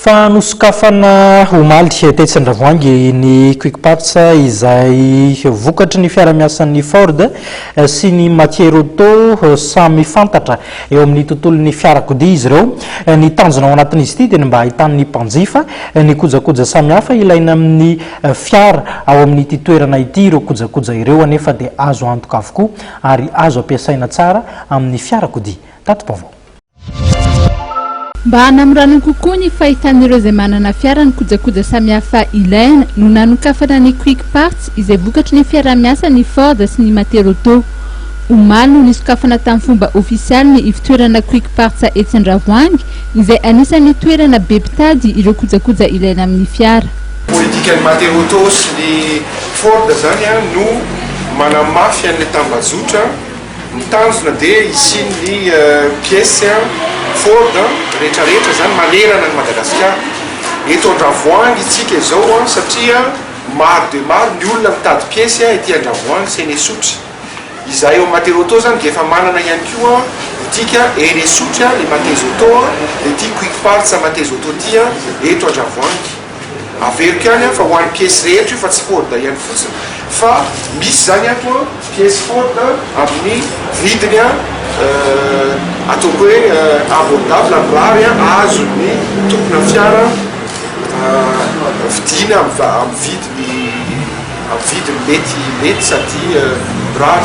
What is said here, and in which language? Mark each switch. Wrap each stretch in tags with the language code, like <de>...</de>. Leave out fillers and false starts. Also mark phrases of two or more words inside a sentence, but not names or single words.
<mg>Fa nosokafana omaly tetsin-dravoangy ny quick parts izay vokatry ny fiara-miasan'ny Ford sy ny matière auto samy fantatra eo amin'ny tontolon'ny fiarakodia izy ireo. Ny tanjona ao anatin'izy ity dia mba ahitan'ny mpanjifa ny kojakoja samihafa ilaina amin'ny fiara ao amin'ity toerana ity ireo kojakoja ireo anefa dia azo antoka avokoa ary azo ampiasaina tsara amin'ny fiarakodia. Tato-baovao. Mba hanamorana kokoa ny fahitan'ireo izay manana fiara ny kojakoja samihafa ilaina no nanokafana ny quick parts izay vokatry ny fiara-miasa ny Ford sy ny matière auto. Omaly no nisokafana tamin'ny fomba ofisialy ny ivitoerana quick parts etsin-dravoangy izay anisan'ny toerana be mpitady ireo kojakoja ilaina amin'ny fiara. Politikan'ny matière auto sy ny Ford zany no manamafy an'ilay tambazotra mitanjona dia isian'ny pièce Ford rehetrarehetra zany manerana ny Madagasikara. Eto an-Dravoangy itsika izao satria maro dia maro ny olona mitady pièce ety an-Dravoangy sy eny Sotra. Izay eo matière auto zany dia efa manana ihany koa tika eny Sotra le matière auto dia ity quick parts matière auto ity eto an-Dravoangy. Averiko ihany fa ho an'ny pièce rehetra io fa tsy Ford ihany fotsiny fa misy zany ato pièce Ford amin'ny vidiny ataoko hoe abordable mirary azo ny tompona fiara vidiana amin'ny vidiny mety sady mirary.</mg>